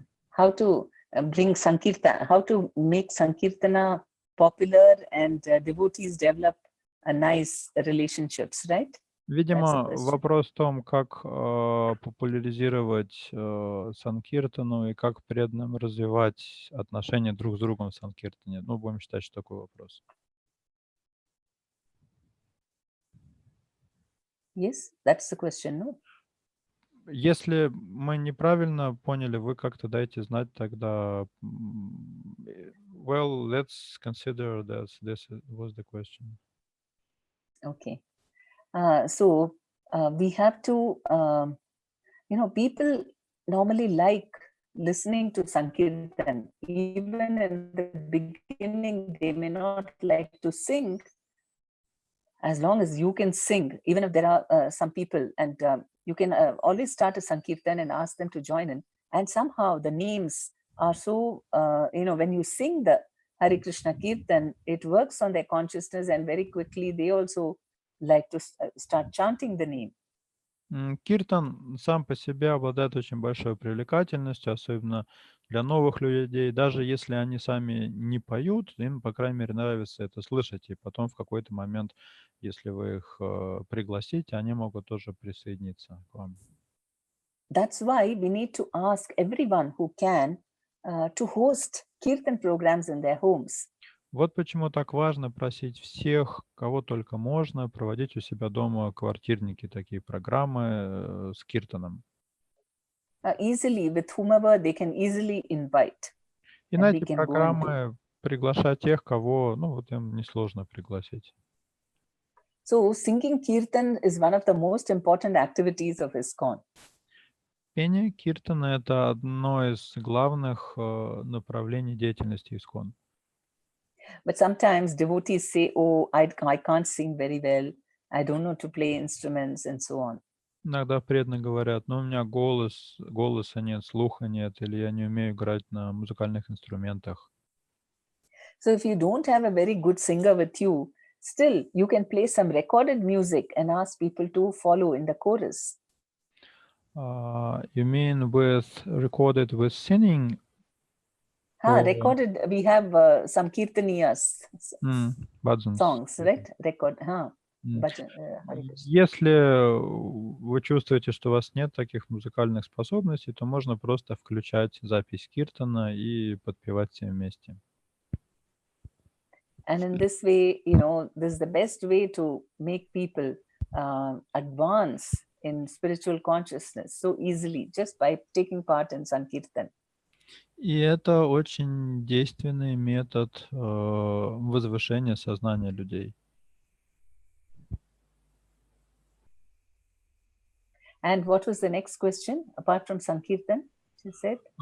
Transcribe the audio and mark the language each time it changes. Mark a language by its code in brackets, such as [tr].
[en] How to bring Sankirtana, how to make Sankirtana popular and devotees develop a nice relationships, right? [ru] Видимо, вопрос в том, как популяризировать Санкиртану и как преданным развивать отношения друг с другом в Санкиртане. Ну, будем считать, что такой вопрос. [en] Yes, that's the question, no? [ru] Если мы неправильно поняли, вы как-то дайте знать тогда. [en] Well, let's consider that this was the question. Okay. So we have to, people normally like listening to Sankirtan. Even in the beginning, they may not like to sing. As long as you can sing, even if there are some people, and you can always start a Sankirtan and ask them to join in. And somehow the names are so, when you sing the Hare Krishna Kirtan, it works on their consciousness, and very quickly they also like to start chanting the name. [ru] Киртан сам по себе обладает очень большой привлекательностью, особенно для новых людей. Даже если они сами не поют, им, по крайней мере, нравится это слышать. И потом в какой-то момент, если вы их пригласите, они могут тоже присоединиться к вам. [en] That's why we need to ask everyone who can to host Kirtan programs in their homes. [ru] Вот почему так важно просить всех, кого только можно, проводить у себя дома квартирники, такие программы с киртаном. [en] Easily, with whomever they can easily invite. [ru] И на эти программы приглашать тех, кого, вот им несложно пригласить. [en] So singing Kirtan is one of the most important activities of ISKCON. [ru] Пение киртана — это одно из главных направлений деятельности ISKCON. [en] But sometimes devotees say, oh, I can't sing very well. I don't know to play instruments and so on. [ru] Иногда преданные говорят, у меня голоса нет, слуха нет, или я не умею играть на музыкальных инструментах. [en] So if you don't have a very good singer with you, still you can play some recorded music and ask people to follow in the chorus. You mean recorded with singing? Recorded, we have some kirtaniyas songs, right? Record, [ru] Если вы чувствуете, что у вас нет таких музыкальных способностей, то можно просто включать запись киртана и подпевать все вместе. [en] And in this way, this is the best way to make people advance in spiritual consciousness so easily, just by taking part in Sankirtan. [ru] И это очень действенный метод возвышения сознания людей. [en] And what was the next question, apart from Sankirtan, you said?